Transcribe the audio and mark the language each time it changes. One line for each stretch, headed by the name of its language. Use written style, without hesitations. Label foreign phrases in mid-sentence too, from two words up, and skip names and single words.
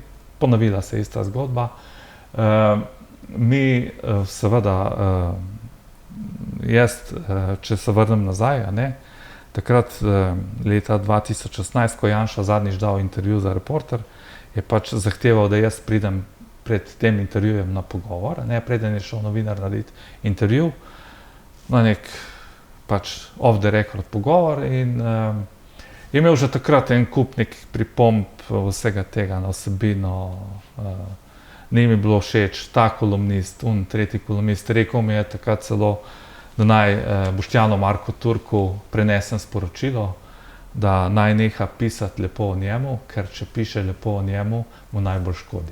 Slovenian: Ponovila se je ista zgodba. Mi seveda, jaz, če se vrnem nazaj, a ne, takrat leta 2016, ko je Janša zadnjič dal intervju za Reporter, je pač zahteval, da jaz pridem pred tem intervjujem na pogovor, ne, preden je šel novinar narediti intervju, na nek pač
English: off the record
Slovenian: pogovor in je imel že takrat en kup nekih pripomb vsega tega na vsebino, ni mi bilo všeč ta kolumnist, tretji kolumnist, rekel mi je takrat celo, da naj Boštjanu Marku Turku prenesem sporočilo, da naj neha pisati lepo o njemu, ker če piše lepo o njemu, mu najbolj škodi.